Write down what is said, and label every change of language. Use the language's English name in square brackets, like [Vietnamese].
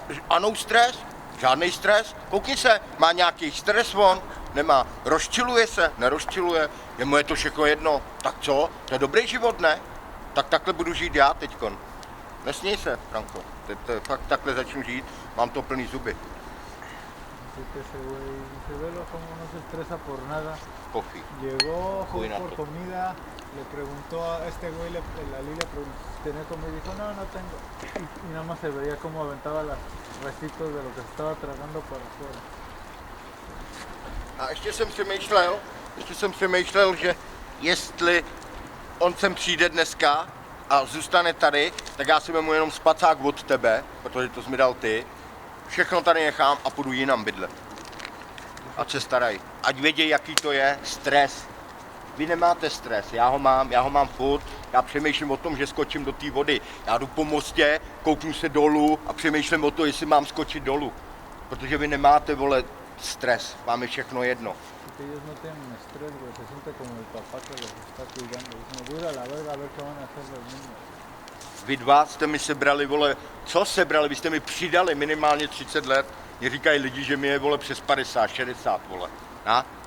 [Czech] A no stres? Žádný stres? Koukni se, má nějaký stres on? Nemá. Rozčiluje se? Nerozčiluje? Jemu je to všechno jedno. Tak co? To je dobrý život, ne? Tak takhle budu žít já teďkon. Nesměj se, Franko. Fakt takhle začnu žít, mám to plný zuby. [Spanish] Se ve como no se estresa por nada. [English] Coffee. [Spanish] Llegó, fue por comida, le preguntó a este güey, Ali le preguntó si tenía comida y dijo, no tengo. Y nada más se veía cómo aventaba los restitos de lo que se estaba tragando para afuera. [Czech] A ještě jsem přemýšlel, že jestli on sem přijde dneska a zůstane tady, tak já si vemu jenom spacák od tebe, protože to jsi mi dal ty. Všechno tady nechám a půjdu jinam bydlet. Ať se starají. Ať vědějí, jaký to je stres. Vy nemáte stres, já ho mám furt. Já přemýšlím o tom, že skočím do té vody. Já jdu po mostě, kouknu se dolů a přemýšlím o to, jestli mám skočit dolů. Protože vy nemáte, vole, stres. Vám je všechno jedno. [Spanish] Ellos no tienen estrés, güey, se siente como el papá que los está cuidando. Dicen, voy a la verga a ver qué van a hacer los niños. [Czech] Vy dva jste mi sebrali, vole, co sebrali? Vy jste mi přidali minimálně 30 let. Mě říkají lidi, že mi je, vole, přes 50, 60, vole. A?